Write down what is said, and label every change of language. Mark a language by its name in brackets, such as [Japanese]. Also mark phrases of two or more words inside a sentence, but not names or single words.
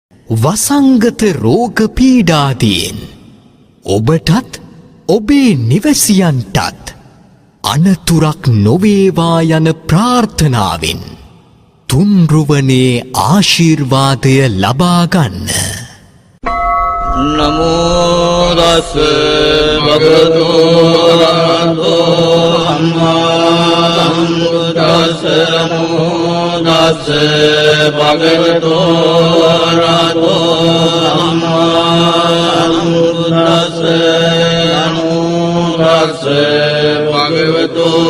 [Sinhala] වසංගත රෝග පීඩාදීන් ඔබටත් ඔබේ නිවැසියන්ටත් අනතුරක් නොවේවා යන ප්‍රාර්ථනාවෙන් තුන්රුවනේ ආශිර්වාදය ලබා ගන්න. [Pali] නමෝ තස් භගවතු අරහතෝ සම්මා සම්බුද්දස්ස නමෝ තස් භගවතු අරහතෝ සම්මා සම්බුද්දස්ස නමෝ තස් භගවතු